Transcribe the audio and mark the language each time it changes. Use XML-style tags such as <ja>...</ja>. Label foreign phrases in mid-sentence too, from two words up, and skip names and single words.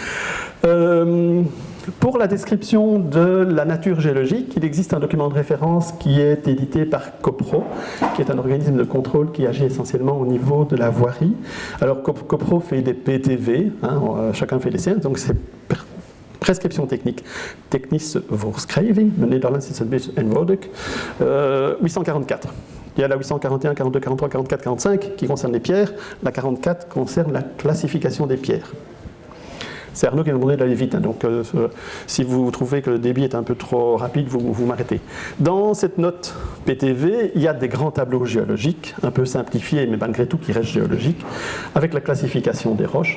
<fr>Pour la description de la nature géologique, il existe un document de référence qui est édité par COPRO, qui est un organisme de contrôle qui agit essentiellement au niveau de la voirie. Alors COPRO fait des PTV, hein, chacun fait les siens, donc c'est prescription technique.</fr> <nl>Technische voorschrijving, Nederlands is het beetje eenvoudig, 844.</nl> <fr>Il y a la 841, 42, 43, 44, 45 qui concerne les pierres, la 44 concerne la classification des pierres. C'est Arnaud qui m'a demandé d'aller vite, hein, donc si vous trouvez que le débit est un peu trop rapide, vous m'arrêtez. Dans cette note PTV, il y a des grands tableaux géologiques, un peu simplifiés, mais malgré tout qui restent géologiques, avec la classification des roches.</fr>